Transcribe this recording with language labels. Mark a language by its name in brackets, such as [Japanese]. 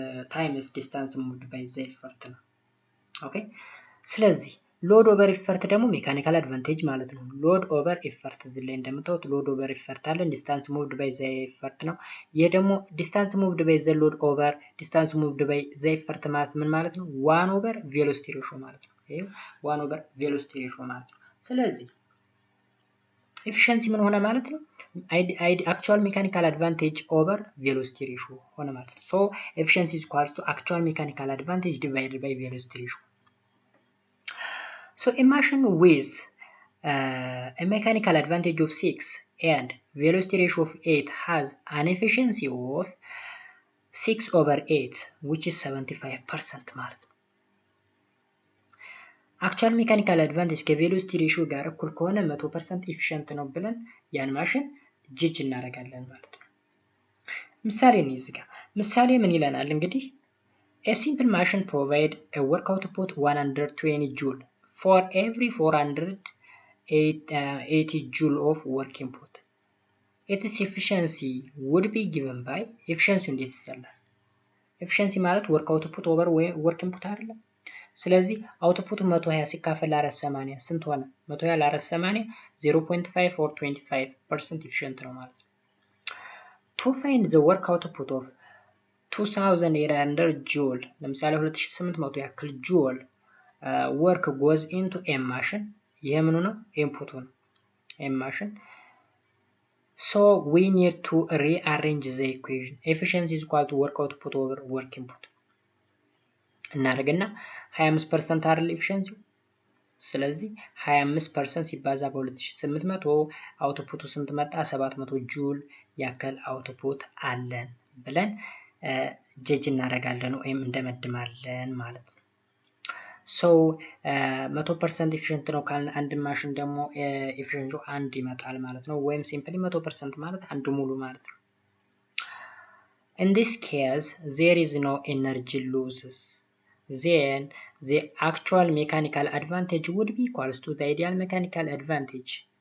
[English] times distance moved by the effort [Amharic] ነው። ኦኬ ስለዚህ [English] load over effort [Amharic] ደግሞ ሜካኒካል አድቫንቴጅ ማለት ነው። [English] load over effort [Amharic] እዚህ ላይ እንደምታዩት [English] load over effort አለ distance moved by the effort [Amharic] ነው። ይሄ ደግሞ [English] distance moved by the load over distance moved by the effort [Amharic] ማለት ምን ማለት ነው? 1 over velocity ratio ማለት ነው። ይሄ 1 over velocity ratio ማለት ነው። ስለዚህ ኤፊሺየንሲ ምን ሆነ ማለት ነው? [English] actual mechanical advantage over velocity ratio [Amharic] ሆነ ማለት ነው። [English] so efficiency is equal to actual mechanical advantage divided by velocity ratio. so a machine with a mechanical advantage of 6 and velocity ratio of 8 has an efficiency of 6 over 8 which is 75% [Amharic] ማለት ነው። actual mechanical advantage ከቬሎሲቲ ሬሽዮ ጋር እኩል ከሆነ 100% ኤፊሽንት ነው ብለን ያን ማሽን ጅጅ እናደርጋለን ማለት ነው። ምሳሌ ነው እዚህ ጋር ምሳሌ ምን ይለናል እንግዲህ [English] a simple machine provide a work output 120 joule for every 480 joule of work input. its efficiency would be given by efficiency [Amharic] እንዴት ይሰላል? efficiency ማለት [English] work output over work input [Amharic] አይደለም። ስለዚህ አውትፑቱ 120 ሲካፈል ለ480 ስንት ሆነ? 120 ለ480 0.5 or 25% ኤፊሽንት ነው ማለት ነው። [English] to find the work output of 2800 joule [Amharic] ለምሳሌ 2800 ያክል ጁል [English] work goes into a machine [Amharic] ይሄ ምኑ ነው? ኢንፑቱ ነው a machine. [English] so we need to rearrange the equation efficiency is equal to work output over work input [Amharic] እናደርግና 25% አይደል ኤፊሺየንሲው? ስለዚህ 25% ሲባዛ በ2800 አውትፑቱ ስንት መጣ? 700 ጁል ያክል አውትፑት አለን ብለን ጀጅ እናደርጋለን ወይም እንደመድማለን ማለት ነው። so 100% ኤፊሺየንት ነው ካልን አንድ ማሽን ደግሞ ኤፊሺየንሲው 1 ይመጣል ማለት ነው። ወይም ሲምፕሊ 100% ማለት አንድ ሙሉ ማለት ነው። [English] in this case there is no energy losses. then the actual mechanical advantage would be equals to the ideal mechanical advantage.